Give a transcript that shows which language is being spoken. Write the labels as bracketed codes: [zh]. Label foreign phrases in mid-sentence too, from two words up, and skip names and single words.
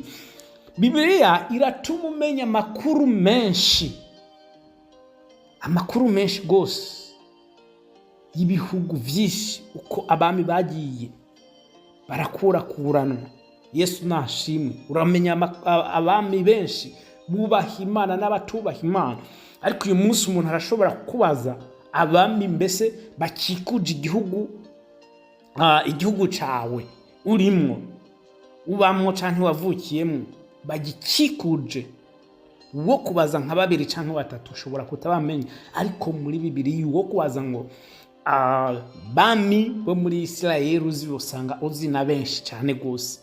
[rn] Bibiliya iratuma umenya amakuru menshi rwose y'ibihugu byinshi, uko abami bagiye barakurakuranwa. Yesu nashimwe. Uramenya abami benshi bubaha Imana n'abatubaha Imana. Ariko uyu munsi umuntu arashobora kubaza abami mbese bakikuje igihugu cawe urimwo, ubamwo canke wavukiyemwo, bagikikuje, uwo kubaza nka 2 canke 3 ushobora kutabamenya. Ariko muri Bibiliya uwo kubaza ngo bami bo muri Isirayeli uzibosanga uzi na benshi cyane gose.